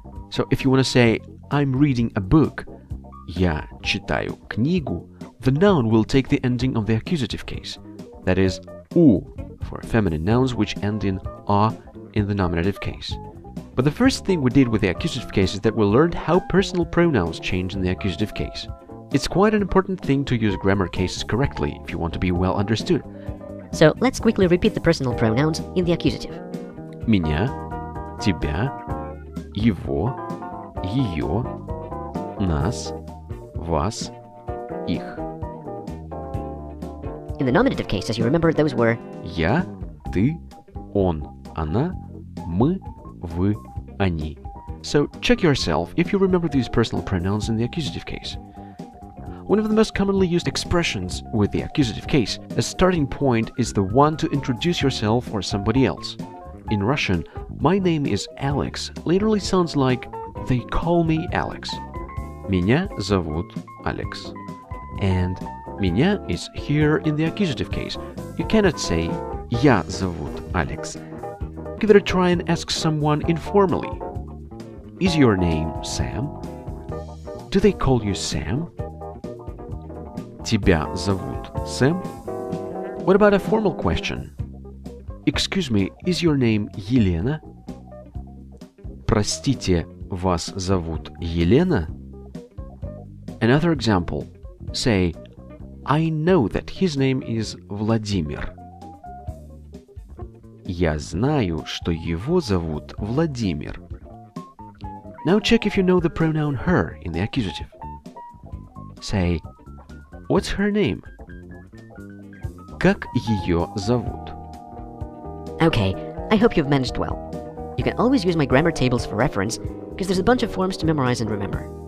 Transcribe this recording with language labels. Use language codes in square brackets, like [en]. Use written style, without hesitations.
[en] So if you want to say, I'm reading a book, [ru] я читаю книгу, [en] the noun will take the ending of the accusative case, that is, u, for feminine nouns which end in a in the nominative case. But the first thing we did with the accusative case is that we learned how personal pronouns change in the accusative case. It's quite an important thing to use grammar cases correctly if you want to be well understood. So let's quickly repeat the personal pronouns in the accusative. [ru] Меня, тебя, его, ее, нас, вас, их. [en] In the nominative case, as you remember, those were [ru] Я, ты, он, она, мы, вы, они. [en] So check yourself if you remember these personal pronouns in the accusative case. One of the most commonly used expressions with the accusative case, a starting point is the one to introduce yourself or somebody else. In Russian, my name is Alex literally sounds like they call me Alex. [ru] Меня зовут Alex. [en] And меня is here in the accusative case. You cannot say [ru] я зовут Alex. [en] Give it a try and ask someone informally. Is your name Sam? Do they call you Sam? [ru] Тебя зовут Сэм? [en] What about a formal question? Excuse me, is your name Елена? [ru] Простите, вас зовут Елена? [en] Another example. Say, I know that his name is Владимир. [ru] Я знаю, что его зовут Владимир. [en] Now check if you know the pronoun her in the accusative. Say, what's her name? [ru] Как ее зовут? [en] Okay, I hope you've managed well. You can always use my grammar tables for reference, because there's a bunch of forms to memorize and remember.